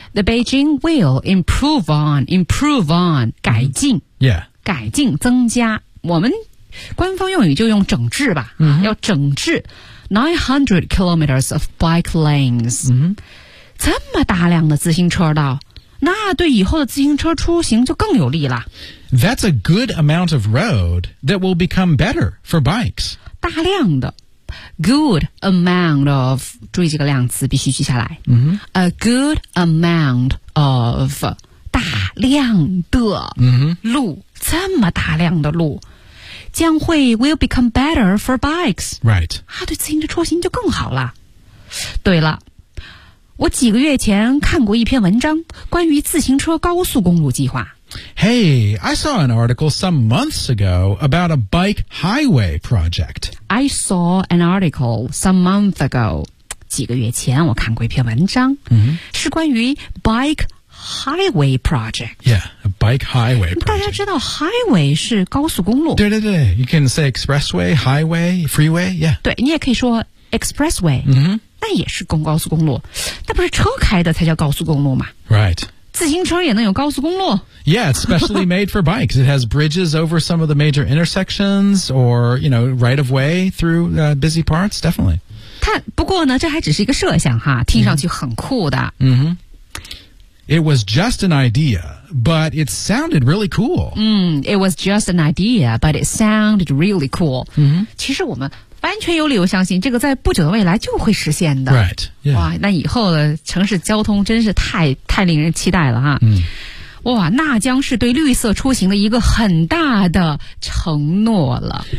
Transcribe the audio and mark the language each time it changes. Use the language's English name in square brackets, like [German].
[English] The Beijing will improve on, [Chinese] 改进。 [English] Mm-hmm. Yeah. [Chinese] 改进增加。我们官方用语就用整治吧。 Mm-hmm. 要整治 [English] 900 kilometers of bike lanes.、 Mm-hmm. [Chinese] 这么大量的自行车道。那对以后的自行车出行就更有利了。 [English] That's a good amount of road that will become better for bikes. [Chinese] 大量的 [English] good amount of [Chinese] 注意这个量词必须记下来、 mm-hmm. [English] A good amount of [Chinese] 大量的路、 mm-hmm. 这么大量的路将会 [English] will become better for bikes. Right. [Chinese] 啊，对自行车出行就更好了。对了，我几个月前看过一篇文章，关于自行车高速公路计划。 [English] Hey, I saw an article some months ago about a bike highway project. I saw an article some months ago. [Chinese] 几个月前我看过一篇文章、 mm-hmm. 是关于 [English] bike highway project. Yeah, a bike highway project. [Chinese] 大家知道 highway 是高速公路。对对对 [English] ,you can say expressway, highway, freeway, yeah. [Chinese] 对，你也可以说 expressway. 嗯、mm-hmm. 那也是公高速公路，那不是车开的才叫高速公路吗 [English] Right. [Chinese] 自行车也能有高速公路 [English] Yeah, it's specially made for bikes. It has bridges over some of the major intersections or, you know, right of way through、busy parts, definitely. [Chinese] 不过呢，这还只是一个设想哈，听上去很酷的。 Mm-hmm. Mm-hmm. [English] It was just an idea, but it sounded really cool. It was just an idea, but it sounded really cool.、 Mm-hmm. [Chinese] 其实我们完全有理由相信这个在不久的未来就会实现的 [English] Right、yeah. [Chinese] 哇，那以后的城市交通真是太令人期待了哈、哇，那将是对绿色出行的一个很大的承诺了